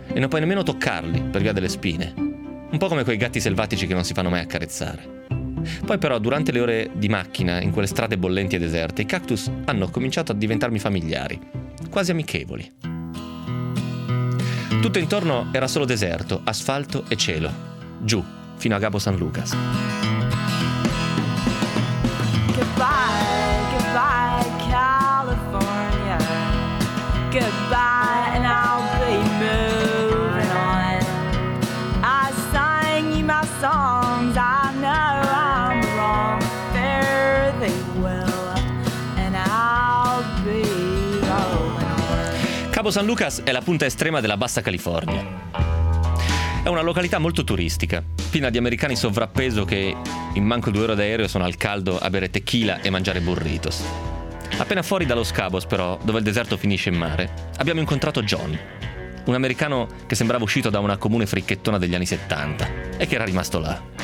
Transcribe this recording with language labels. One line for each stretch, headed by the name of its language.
Italian: E non puoi nemmeno toccarli, per via delle spine. Un po' come quei gatti selvatici che non si fanno mai accarezzare. Poi però, durante le ore di macchina, in quelle strade bollenti e deserte, i cactus hanno cominciato a diventarmi familiari, quasi amichevoli. Tutto intorno era solo deserto, asfalto e cielo, giù, fino a Cabo San Lucas.
English: Goodbye, goodbye California, goodbye and I'll be moving on. I sang you my songs, I know I'm wrong, fare thee well and I'll be going on.
Italian: Cabo San Lucas è la punta estrema della Bassa California. È una località molto turistica, piena di americani sovrappeso che in manco due ore d'aereo sono al caldo a bere tequila e mangiare burritos. Appena fuori da Los Cabos, però, dove il deserto finisce in mare, abbiamo incontrato John, un americano che sembrava uscito da una comune fricchettona degli anni 70 e che era rimasto là.